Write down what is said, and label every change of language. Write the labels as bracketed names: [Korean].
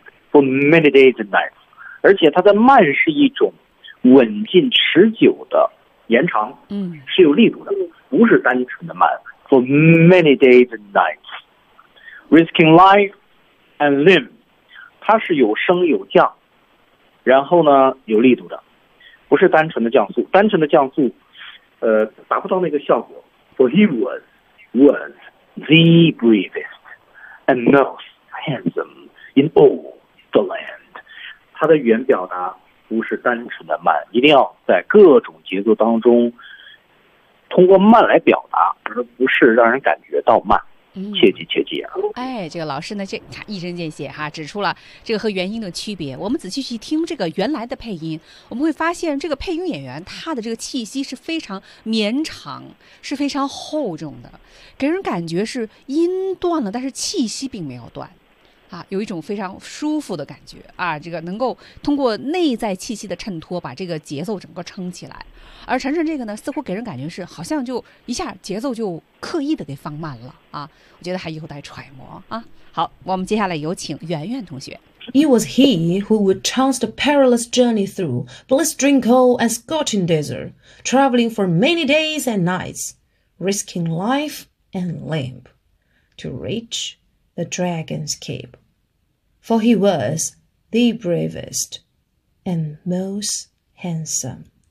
[English] from midday to night， [Chinese] 而且它的慢是一种稳进持久的延长，是有力度的，不是单纯的慢。 [English] for many days and nights， risking life and limb。 [Chinese] 它是有升有降，然后呢有力度的，不是单纯的降速，单纯的降速达不到那个效果。 [English] For he was the bravest and most handsome in all the land。 [Chinese] 它的语言表达不是单纯的慢，一定要在各种节奏当中通过慢来表达，而不是让人感觉到慢。切记啊！哎，这个老师呢，这一针见血哈，指出了这个和原音的区别。我们仔细去听这个原来的配音，我们会发现这个配音演员他的这个气息是非常绵长，是非常厚重的，给人感觉是音断了，但是气息并没有断，啊，有一种非常舒服的感觉啊。这个能够通过内在气息的衬托，把这个节奏整个撑起来。而晨晨这个呢，似乎给人感觉是好像就一下节奏就刻意的给放慢了啊！我觉得还有待揣摩啊。好，我们接下来有请圆圆同学。 [English] It was he who would chance the perilous journey through blistering cold and scorching desert, traveling for many days and nights, risking life and limb to reach the dragon's keep. For he was the bravest and most handsome.